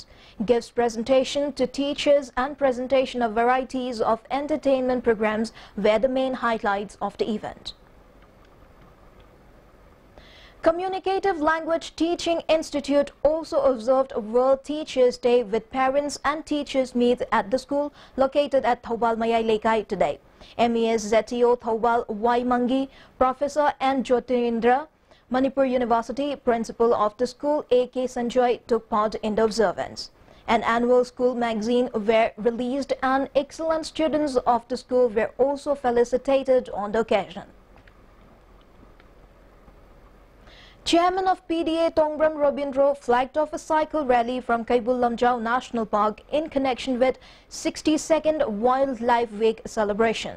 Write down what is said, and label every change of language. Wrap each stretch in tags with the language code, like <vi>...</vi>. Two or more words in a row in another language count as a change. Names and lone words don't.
<en>Gives presentation to teachers and presentation of varieties of entertainment programs were the main highlights of the event. Communicative Language Teaching Institute also observed World Teachers' Day with parents and teachers meet at the school located at Thoubal Mayai Laikai today. MES ZTO Thoubal Y. Mangi, Professor N. Jyotirindra, Manipur University Principal of the school A.K. Sanjoy took part in the observance. An annual school magazine were released and excellent students of the school were also felicitated on the occasion. Chairman of PDA Tongbram Robindro flagged off a cycle rally from Kaibul Lamjau National Park in connection with 62nd Wildlife Week celebration.</en>